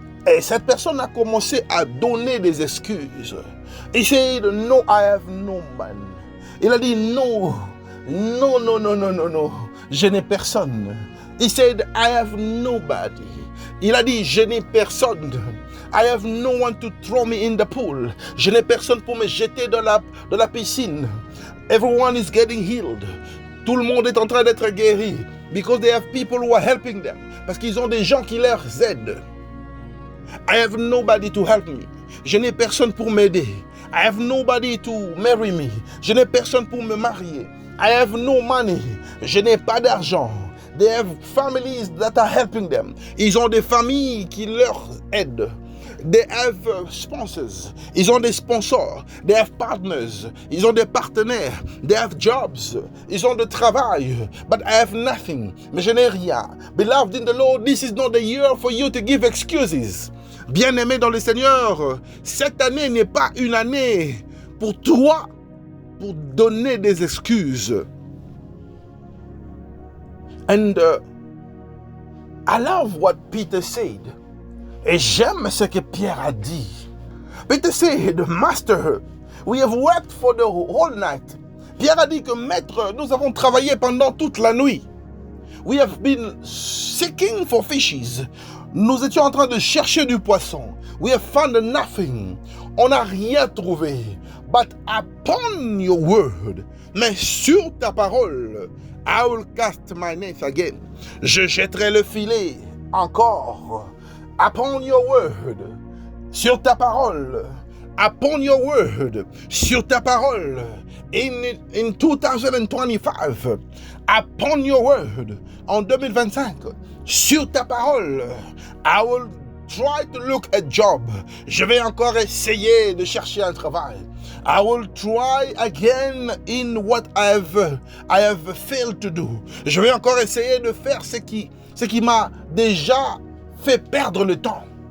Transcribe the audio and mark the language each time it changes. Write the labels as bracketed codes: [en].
[fr] Et cette personne a commencé à donner des excuses. [en] He said, no, I have no man. [fr] Il a dit, no, je n'ai personne. [en] He said, I have nobody. [fr] Il a dit, je n'ai personne. [en] I have no one to throw me in the pool. [fr] Je n'ai personne pour me jeter dans la piscine. [en] Everyone is getting healed. [fr] Tout le monde est en train d'être guéri. [en] Because they have people who are helping them. [fr] Parce qu'ils ont des gens qui leur aident. [en] I have nobody to help me. [fr] Je n'ai personne pour m'aider. [en] I have nobody to marry me. [fr] Je n'ai personne pour me marier. [en] I have no money. [fr] Je n'ai pas d'argent. [en] They have families that are helping them. [fr] Ils ont des familles qui leur aident. [en] They have sponsors. [fr] Ils ont des sponsors. [en] They have partners. [fr] Ils ont des partenaires. [en] They have jobs. [fr] Ils ont du travail. [en] But I have nothing. [fr] Mais je n'ai rien. [en] Beloved in the Lord, this is not the year for you to give excuses. [fr] Bien-aimé dans le Seigneur, cette année n'est pas une année pour toi pour donner des excuses. [en] And I love what Peter said. [fr] Et j'aime ce que Pierre a dit. [en] Peter said, Master, we have worked for the whole night. [fr] Pierre a dit que Maître, nous avons travaillé pendant toute la nuit. [en] We have been seeking for fishes. [fr] Nous étions en train de chercher du poisson. [en] We have found nothing. [fr] On n'a rien trouvé. [en] But upon your word, [fr] mais sur ta parole, [en] I will cast my net again. [fr] Je jetterai le filet encore. [en] Upon your word, [fr] sur ta parole. [en] Upon your word, [fr] sur ta parole. [en] In 2025, upon your word, [fr] en 2025, sur ta parole, [en] I will try to look at job. [fr] Je vais encore essayer de chercher un travail. [en] I will try again in what I have failed to do. [fr] Je vais encore essayer de faire ce qui m'a déjà fait perdre le temps.